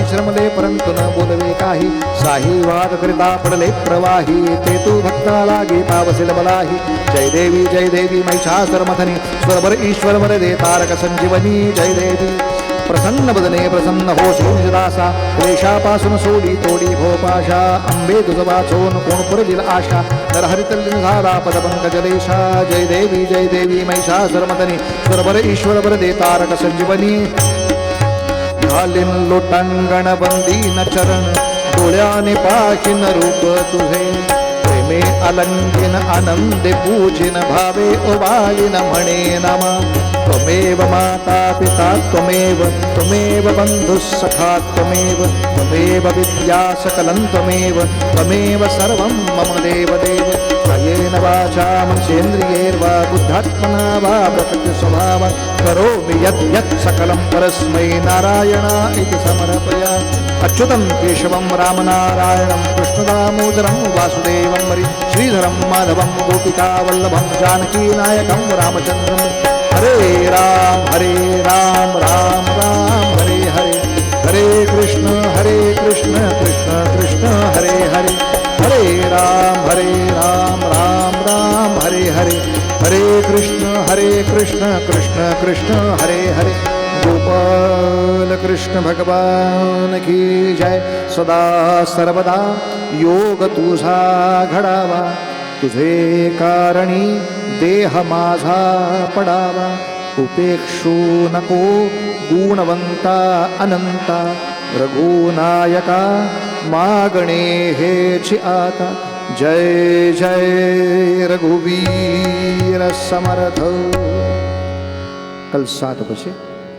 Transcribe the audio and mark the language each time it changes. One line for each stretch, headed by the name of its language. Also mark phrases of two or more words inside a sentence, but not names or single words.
Marathi: श्रमले परंतु न बोलवे काही साही वाद करिता पडले प्रवाही ते तू भक्ता लागे पावसिल बलाही जय देवी महिषासुरमर्दिनी स्वरवर ईश्वर वर दे तारक संजीवनी जय देवी प्रसन्न बदने प्रसन्न हो सोनिदासा क्लेशापासून सोडी तोडी भोपाशा अंबे तुझ वाचून कोण पुरदिल आशा नरहरितल्लीन झाला पदपंकजलेशा जय देवी महिषासुरमर्दिनी स्वरवर ईश्वर वर दे तारक संजीवनी घालीन लोटांगण बंदीन चरण डोळ्याने पाहिन रूप तुझे प्रेमे अलंकिन आनंदे पूजिन भावे ओवाळीन म्हणे नमा
Sanskrit: त्वमेव माता पिता त्वमेव बंधुः सखा त्वमेव विद्या सकलं त्वमेव सर्वं मम देवदेव कायेन वाचा मनसेन्द्रियैर्वा बुद्धात्मना वा प्रकृतिस्वभावात् करोमि यत् सकलं परस्मै नारायणा इति समर्पयामि अच्युतं केशवं रामनारायणं कृष्णदामोदरं वासुदेवं हरि श्रीधरं माधवं गोपिकावल्लभं जानकीनायकं रामचन्द्रं हरे राम राम राम हरे हरे हरे कृष्ण कृष्ण कृष्ण हरे हरे हरे राम राम राम हरे हरे हरे कृष्ण कृष्ण कृष्ण हरे हरे
Hindi: गोपाल कृष्ण भगवान की जय सदा सर्वदा
Marathi: योग तुझा घडावा तुझे कारणी देह माझा पडावा उपेक्षू नको गुणवंता अनंता रघुनायका मागणे हेची आता जय जय रघुवीर समर्थ
Hindi: कल 7 बजे